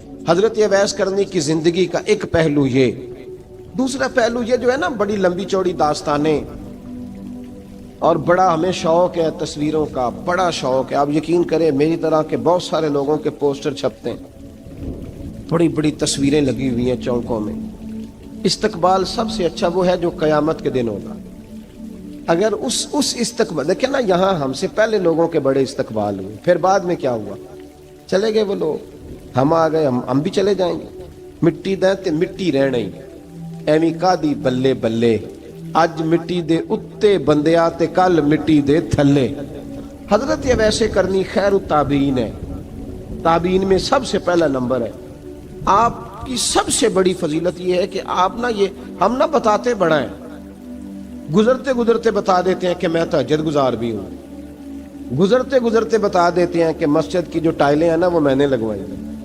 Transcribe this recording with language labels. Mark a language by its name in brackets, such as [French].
[Urdu] حضرت اویس کرنی کی زندگی کا ایک پہلو یہ. دوسرا پہلو یہ جو ہے نا بڑی لمبی چوڑی داستانیں, اور بڑا ہمیں شوق ہے تصویروں کا, بڑا شوق ہے. آپ یقین کریں میری طرح کے بہت سارے لوگوں کے پوسٹر چھپتے ہیں, بڑی بڑی تصویریں لگی ہوئی ہیں چوکوں میں. استقبال سب سے اچھا وہ ہے جو قیامت کے دن ہوگا. اگر اس استقبال دیکھیں نا, یہاں ہم سے پہلے لوگوں کے بڑے استقبال ہوئے, پھر بعد میں کیا ہوا, چلے گئے وہ لوگ, ہم آ گئے, ہم بھی چلے جائیں گے. [Punjabi] مٹی دیں تے مٹی رہنا ہی, ایویں کا دی بلے بلے, اج مٹی دے اتے بندیا تے کل مٹی دے تھلے. [Urdu] حضرت ویسے کرنی خیر التابعین ہے, تابعین میں سب سے پہلا نمبر ہے. آپ کی سب سے بڑی فضیلت یہ ہے کہ آپ نا, یہ ہم نہ بتاتے بڑا ہیں, گزرتے گزرتے بتا دیتے ہیں کہ میں تہجد گزار بھی ہوں, گزرتے گزرتے بتا دیتے ہیں کہ مسجد کی جو ٹائلیں ہیں نا وہ میں نے لگوائی ہیں.